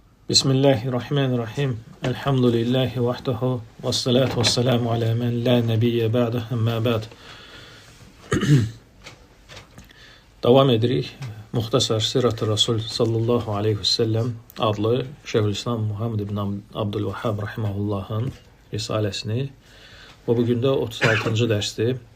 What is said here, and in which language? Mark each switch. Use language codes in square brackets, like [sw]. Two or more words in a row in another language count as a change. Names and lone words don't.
[ar] Bismillahirrahmanirrahim. الحمد لله وحده والصلاة والسلام على من لا نبي بعده أما بعد. [az] Davam edirik. Muxtasar Sirat-ı Rasul [ar] صلى الله عليه وسلم [az] adlı Şeyhülislam Muhammed ibn Abdülvahhab rahimahullahın risaləsini və bugün də 36-cı dərsdir.